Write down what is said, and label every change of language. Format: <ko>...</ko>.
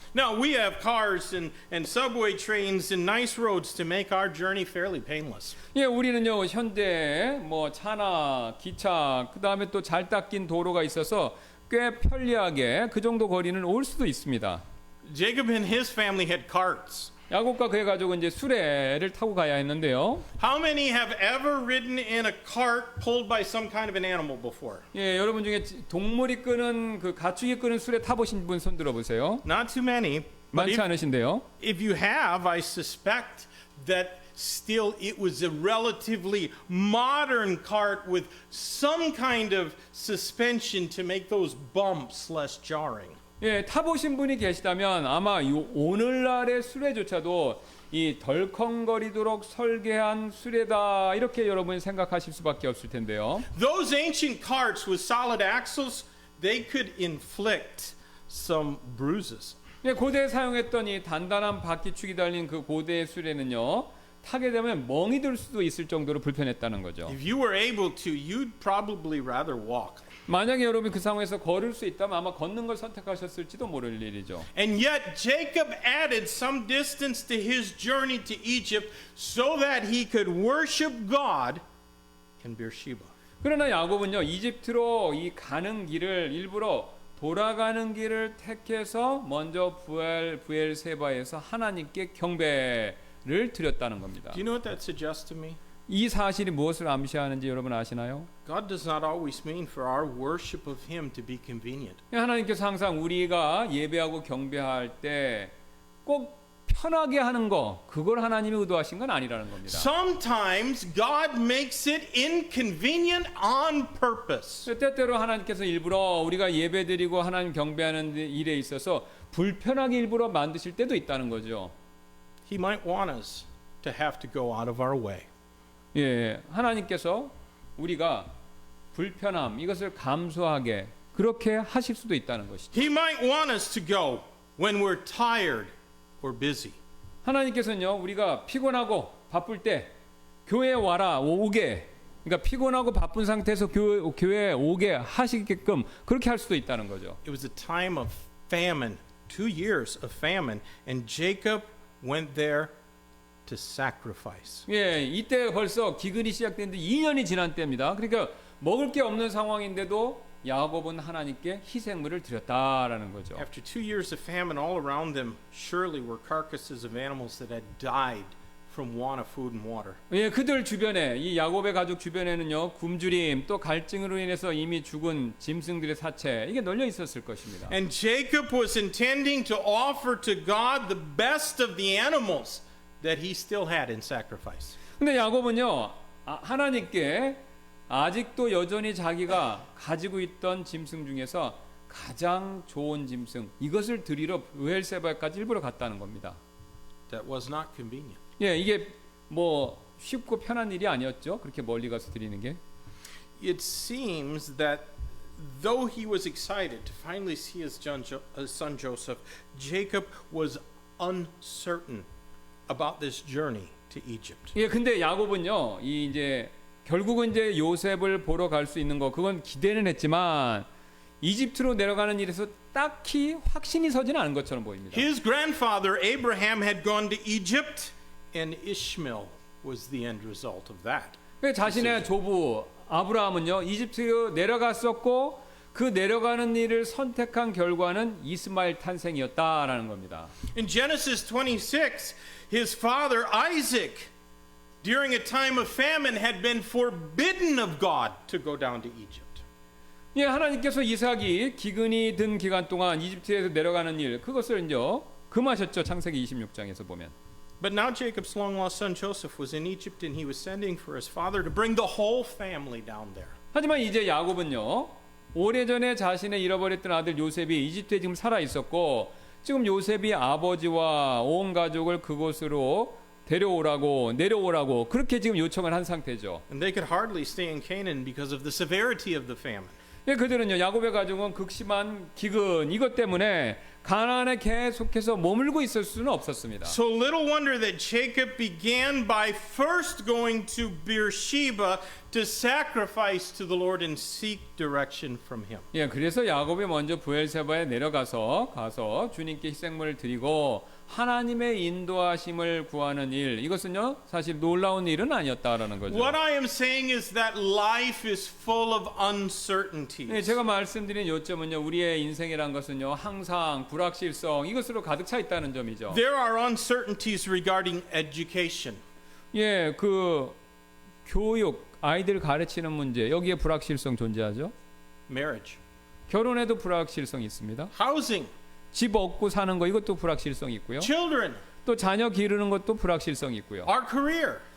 <en>Now, we have cars and subway trains and nice roads to make our journey fairly painless.</en> <ko>예, 우리는요, 현대 뭐 차나 기차, 그다음에 또 잘 닦인 도로가 있어서 꽤 편리하게 그 정도 거리는 올 수도 있습니다.</ko> <en>Jacob and his family had carts.</en> <ko>야곱과 그의 가족은 이제 수레를 타고 가야 했는데요.</ko> <en>How many have ever ridden in a cart pulled by some kind of an animal before?</en> <ko>예, 여러분 중에 동물이 끄는 그 가축이 끄는 수레 타보신 분 손 들어보세요.</ko> <en>Not too many. But</en> <ko>많지 않으신데요.</ko> <en>if you have, I suspect that still it was a relatively modern cart with some kind of suspension to make those bumps less jarring.</en> <ko>예, 타보신 분이 계시다면 아마 오늘날의 수레조차도 이 덜컹거리도록 설계한 수레다 이렇게 여러분이 생각하실 수밖에 없을 텐데요.</ko> <en>Those ancient carts with solid axles, they could inflict some bruises.</en> <ko>예, 고대에 사용했던 이 단단한 바퀴축이 달린 그 고대의 수레는요, 타게 되면 멍이 들 수도 있을 정도로 불편했다는 거죠.</ko> <en>If you were able to, you'd probably rather walk.</en> <ko>만약에 여러분이 그 상황에서 걸을 수 있다면 아마 걷는 걸 선택하셨을지도 모를 일이죠.</ko> <en>And yet Jacob added some distance to his journey to Egypt so that he could worship God in Beersheba.</en> <ko>그러나 야곱은요, 이집트로 이 가는 길을 일부러 돌아가는 길을 택해서 먼저 부엘세바에서 하나님께 경배를 드렸다는 겁니다.</ko> <en>Do you know what that suggests to me?</en> <ko>이 사실이 무엇을 암시하는지 여러분 아시나요?</ko> <en>God does not always mean for our worship of Him to be convenient.</en> <ko>하나님께서 항상 우리가 예배하고 경배할 때 꼭 편하게 하는 거, 그걸 하나님이 의도하신 건 아니라는 겁니다.</ko> <en>Sometimes God makes it inconvenient on purpose.</en> <ko>때때로 하나님께서 일부러 우리가 예배드리고 하나님 경배하는 일에 있어서 불편하게 일부러 만드실 때도 있다는 거죠.</ko> <en>He might want us to have to go out of our way.</en> <ko>예, 하나님께서 우리가 불편함 이것을 감수하게 그렇게 하실 수도 있다는 것이죠.</ko> <en>He might want us to go when we're tired or busy.</en> <ko>하나님께서는요, 우리가 피곤하고 바쁠 때 교회에 와라 오게, 그러니까 피곤하고 바쁜 상태에서 교회에 오게 하시게끔 그렇게 할 수도 있다는 거죠.</ko> <en>It was a time of famine, 2 years of famine, and Jacob went there to sacrifice.</en> <ko>예, 이때 벌써 기근이 시작됐는데 2년이 지난 때입니다. 그러니까 먹을 게 없는 상황인데도 야곱은 하나님께 희생물을 드렸다라는 거죠.</ko> <en>After 2 years of famine all around them, surely were carcasses of animals that had died from want of food and water.</en> <ko>예, 그들 주변에 이 야곱의 가족 주변에는요 굶주림 또 갈증으로 인해서 이미 죽은 짐승들의 사체 이게 널려 있었을 것입니다.</ko> <en>And Jacob was intending to offer to God the best of the animals that he still had in sacrifice.</en> <ko>근데 야곱은요 하나님께 아직도 여전히 자기가 가지고 있던 짐승 중에서 가장 좋은 짐승 이것을 드리러 부엘세바까지 일부러 갔다는 겁니다.</ko> <en>That was not convenient.</en> <ko>예, 이게 뭐 쉽고 편한 일이 아니었죠. 그렇게 멀리 가서 드리는 게.</ko> <en>It seems that though he was excited to finally see his son Joseph, Jacob was uncertain about this journey to Egypt.</en> <ko>예, 근데 야곱은요, 이 이제 결국은 이제 요셉을 보러 갈 수 있는 거 그건 기대는 했지만 이집트로 내려가는 일에서 딱히 확신이 서지는 않은 것처럼 보입니다.</ko> <en>His grandfather Abraham had gone to Egypt, and Ishmael was the end result of that.</en> <ko>자신의 조부 아브라함은요 이집트로 내려갔었고 그 내려가는 일을 선택한 결과는 이스마엘 탄생이었다라는 겁니다.</ko> <en>In Genesis 26, his father Isaac, during a time of famine, had been forbidden of God to go down to Egypt.</en> <ko>예, 하나님께서 이삭이 기근이 든 기간 동안 이집트에서 내려가는 일 그것을 이제 금하셨죠. 창세기 26장에서 보면.</ko> <en>But now Jacob's long-lost son Joseph was in Egypt, and he was sending for his father to bring the whole family down there.</en> <ko>하지만 이제 야곱은요 오래전에 자신의 잃어버렸던 아들 요셉이 이집트에 지금 살아 있었고 지금 요셉이 아버지와 온 가족을 그곳으로 내려오라고 그렇게 지금 요청을 한 상태죠.</ko> <en>And they could hardly stay in Canaan because of the severity of the famine.</en> <ko>예, 그들은요 야곱의 가족은 극심한 기근 이것 때문에 가나안에 계속해서 머물고 있을 수는 없었습니다.</ko> <en>So little wonder that Jacob began by first going to Beersheba to sacrifice to the Lord and seek direction from him.</en> <ko>예, 그래서 야곱이 먼저 부엘세바에 가서 주님께 희생물을 드리고 하나님의 인도하심을 구하는 일 이것은요 사실 놀라운 일은 아니었다라는 거죠.</ko> <en>What I am saying is that life is full of uncertainties.</en> <ko>예, 제가 말씀드린 요점은요 우리의 인생이란 것은요 항상 불확실성 이것으로 가득 차 있다는 점이죠.</ko> <en>There are uncertainties regarding education.</en> <ko>예, 그 교육 아이들 가르치는 문제 여기에 불확실성 존재하죠.</ko> <en>Marriage.</en> <ko>결혼에도 불확실성이 있습니다.</ko> <en>Housing.</en> <ko>집 얻고 사는 거 이것도 불확실성이 있고요.</ko> <en>Children.</en> <ko>또 자녀 기르는 것도 불확실성이 있고요.</ko> <en>Our career.</en>